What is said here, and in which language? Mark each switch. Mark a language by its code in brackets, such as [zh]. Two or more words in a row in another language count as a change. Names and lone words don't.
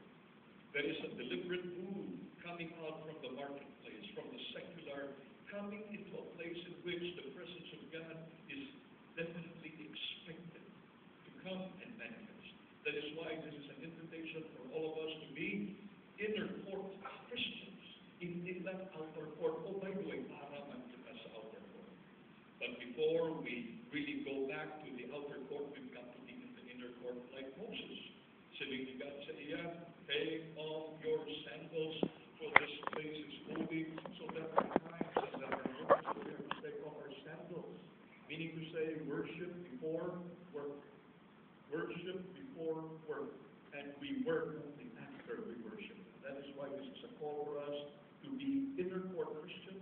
[en] There is a deliberate move coming out from the marketplace, from the secular, coming into a place in which the presence of God is definitely expected to come and manifest. That is why this is an invitation for all of us to be inner court Christians. [tl] Hindi lang [en] outer court. Oh, by the way, [hil] para man kita sa [en] outer court. But before we really go back to the outer court, we've got to be in the inner court like Moses. Saying to God [hil] sa iya, [en] take off your sandals, for this place is holy. So there are times and there are moments where we have to take off our sandals. Meaning to say, worship before work. Worship before work. And we work only after we worship. That is why this is a call for us to be inner court Christians.